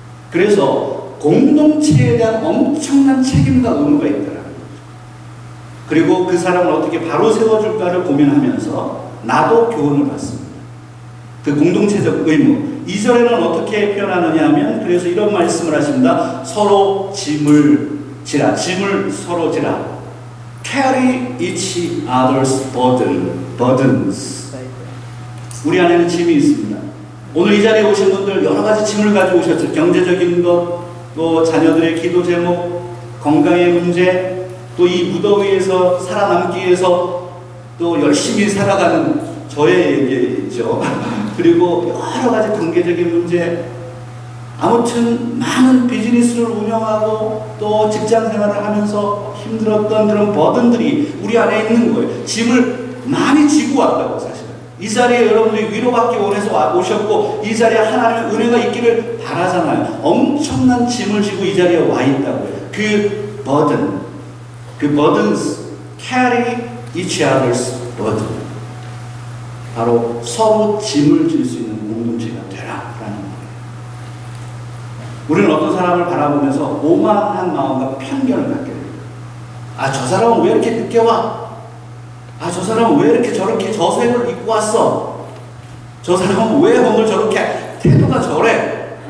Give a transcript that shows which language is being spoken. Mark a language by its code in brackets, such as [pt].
[ko] 그래서 공동체에 대한 엄청난 책임과 의무가 있더라고요. 그리고 그 사람을 어떻게 바로 세워줄까를 고민하면서 나도 교훈을 받습니다. 그 공동체적 의무. 2절에는 어떻게 표현하느냐 하면 그래서 이런 말씀을 하십니다. 서로 짐을 지라. 짐을 서로 지라. [en] Carry each other's burdens. [ko] 우리 안에는 짐이 있습니다. 오늘 이 자리에 오신 분들 여러 가지 짐을 가지고 오셨죠. 경제적인 것, 또 자녀들의 기도 제목, 건강의 문제, 또 이 무더위에서 살아남기 위해서 또 열심히 살아가는 저의 얘기죠. 그리고 여러 가지 관계적인 문제, 아무튼 많은 비즈니스를 운영하고 또 직장 생활을 하면서 힘들었던 그런 버든들이 우리 안에 있는 거예요. 짐을 많이 지고 왔다고 사실은. 이 자리에 여러분들이 위로받기 원해서 오셨고 이 자리에 하나님의 은혜가 있기를 바라잖아요. 엄청난 짐을 지고 이 자리에 와 있다고요. 그 버든, 그 burdens, [en] carry each other's burden. [ko] 바로 서로 짐을 질 수 있는 공동체가 되라라는 거예요. 우리는 어떤 사람을 바라보면서 오만한 마음과 편견을 갖게 돼요. 저 사람은 왜 이렇게 늦게 와? 아, 저 사람은 왜 이렇게 저렇게 저색을 입고 왔어? 저 사람은 왜 오늘 저렇게 태도가 저래?